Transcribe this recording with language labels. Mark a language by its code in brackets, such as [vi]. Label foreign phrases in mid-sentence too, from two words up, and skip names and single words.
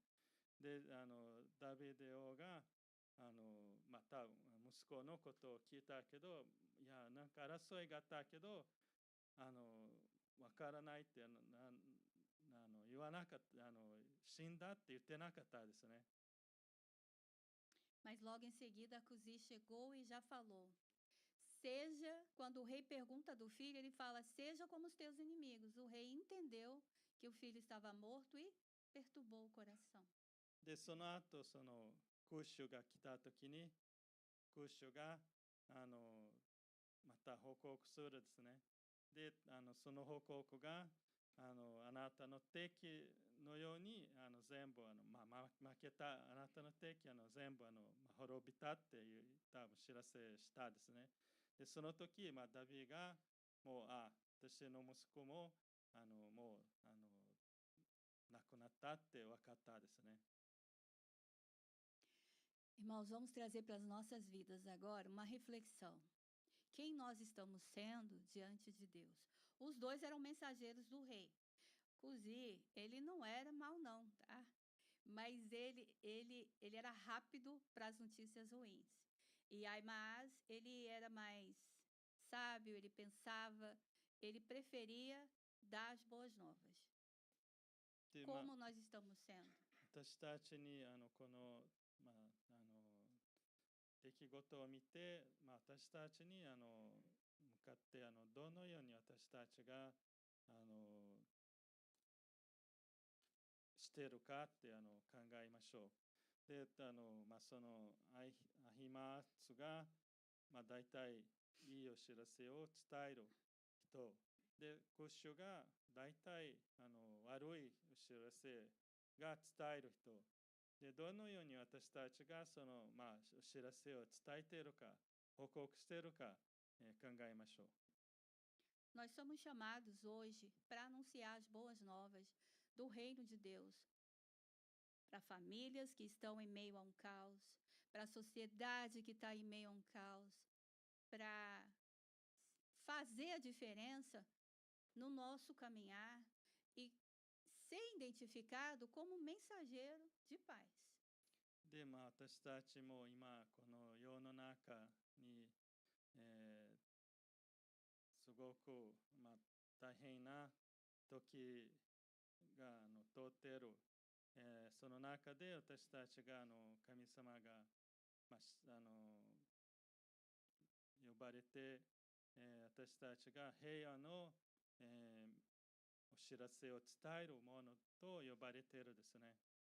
[ja] で、ダビデ王が、また息子のことを聞いたけど、いや、なんか争いがあったけど、わからないって言わなかった、死んだって言ってなかったですね。 [pt] Mas logo em seguida, Cusi chegou e já falou: seja, quando o rei pergunta do filho, ele fala: seja como os teus inimigos. O rei entendeu que o filho estava morto e perturbou o coração. [ja] で、その後、クッシュが来た時に、クッシュが、また報告するですね。で、その報告が、あなたの敵のように、全部、負けた、あなたの敵、全部、滅びたっていう、多分知らせしたですね。で、その時、ダビが、もう、私の息子も、もう、亡くなったって分かったですね。 [pt] Irmãos, vamos trazer para as nossas vidas agora uma reflexão. Quem nós estamos sendo diante de Deus? Os dois eram mensageiros do rei. Cusi, ele não era mau não, tá? Mas ele era rápido para as notícias ruins. E Ahimaaz, ele era mais sábio, ele pensava, ele preferia dar as boas novas. [ja] で、 [pt] como nós estamos sendo. [ja] 私たちにこの、出来事を見て、私たちに向かってどのように私たちがしているかって考えましょう。で、そのアヒマスが、大体いいお知らせを伝える人で、クッシュが大体悪いお知らせが伝える人で、どのように私たちがその、お知らせを伝えているか、報告しているか、考えましょう。 [pt] Nós somos chamados hoje para anunciar as boas novas do reino de Deus para famílias que estão em meio a um caos, para a sociedade que está em meio a um caos, para fazer a diferença no nosso caminhar e ser identificado como mensageiro de paz. [ja] で、私たちも今、この世の中に、すごく、大変な時が通っている。その中で私たちが神様が、呼ばれて、私たちが平和の、お知らせを伝えるものと呼ばれているですね。